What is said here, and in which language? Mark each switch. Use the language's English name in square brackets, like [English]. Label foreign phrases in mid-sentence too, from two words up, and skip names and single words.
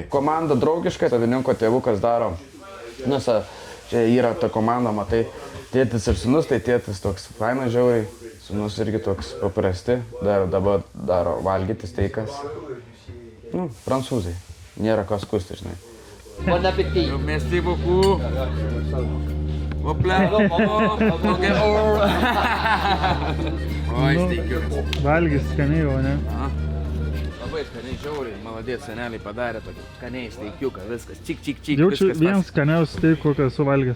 [Lithuanian] Komanda draugiška, savininko tėvukas daro, čia yra ta komanda, matai, tėtis ir sūnus, tai tėtis toks fainas žiauriai, sūnus irgi toks paprasti, dabar daro valgyti steikas. Nu, prancūzai, nėra ką skusti, žinai. [French] Bon appétit. Merci beaucoup. [Lithuanian] Hopla, Oi, steikiukas. Valgys skaniai, o ne? Labai skaniai, žiauriai, maladės, seneliai padarė tokį skaniai steikiuką, viskas, čik, Jaučiu vienas skaniausių steikų, kokią esu valgęs.